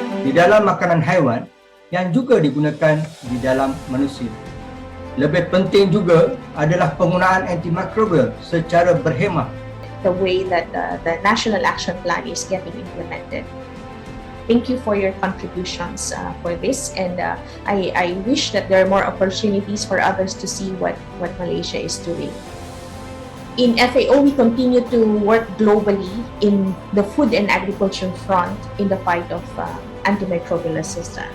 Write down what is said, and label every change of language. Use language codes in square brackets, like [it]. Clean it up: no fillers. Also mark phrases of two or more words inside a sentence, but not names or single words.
[ms] di dalam makanan haiwan yang juga digunakan di dalam manusia. Lebih penting juga adalah penggunaan antimicrobial secara berhemah. [en] The way that the National Action Plan is getting implemented. Thank you for your contributions for this, and I wish that there are more opportunities for others to see what Malaysia is doing. In FAO, we continue to work globally in the food and agriculture front in the fight of antimicrobial resistance.